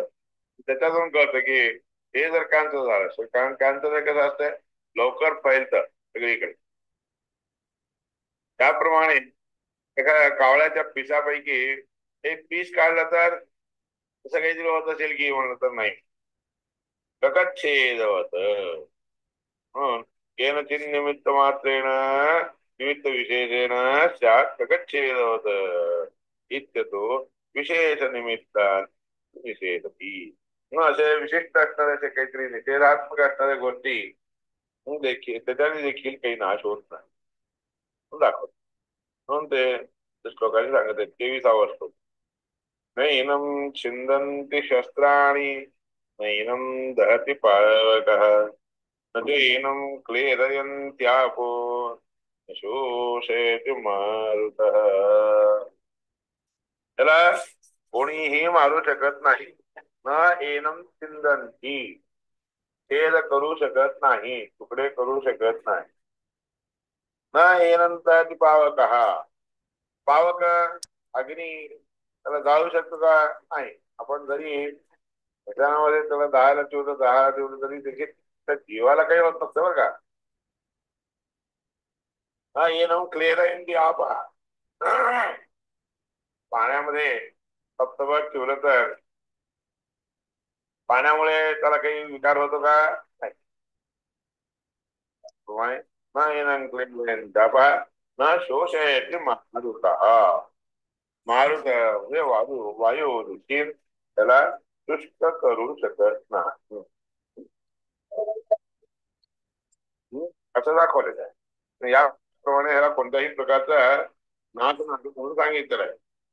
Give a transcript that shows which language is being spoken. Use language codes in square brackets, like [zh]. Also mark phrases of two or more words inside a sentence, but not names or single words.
[mr] त्याच्यातून कळतं की हे जर कॅन्सर झालं असेल, कारण कॅन्सर हे कसं असतं, लवकर फैलतं सगळीकडे. त्याप्रमाणे एका कावळ्याच्या पिसापैकी एक पीस काढलं तर असं काहीतरी होत असेल की, म्हणलं तर नाही. [sa] प्रकच्छेदवत म्हणून केनचिन निमित्त मात्रेण निमित्त विशेषेण स्यात् प्रकच्छेदवत इत्यतो विशेष निमित्ता निषेधती. [mr] म्हणून असे विशिष्ट असणारे काहीतरी निषेधात्मक असणाऱ्या गोष्टी देखील त्याच्याने देखील काही नाश होत नाही दाखवत. म्हणून ते श्लोकाने सांगत आहेत. 23वा श्लोक. [sa] नैनं छिन्दन्ति शस्त्राणि नैनं दहति पावकः न चैनं क्लेदयन्त्यापो न शोषयति मारुतः. [mr] त्याला कोणीही मारू शकत नाही. [sa] न एनं छिन्दन्ति, [mr] छेद करू शकत नाही, तुकडे करू शकत नाही. [sa] न एनं दहति पावकः, [mr] पावक अग्नी त्याला जाळू शकतो का? नाही. आपण जरी मैदानामध्ये त्याला दहाला ठेवलं तरी देखील त्या जीवाला काही होत नसतं बरं का. हा ये नाव क्लिअर आहे की आप पाण्यामध्ये सप्तपद ठेवलं तर पाण्यामुळे त्याला काही विकार होतो का? नाही. [sa] न शोषयते मारुत. [mr] मारुत म्हणजे वायू देखील त्याला शुष्क करू शकत नाही. असं दाखवलेलं आहे. याप्रमाणे ह्याला कोणत्याही प्रकारचा नाश नाही म्हणून सांगितलेलं आहे.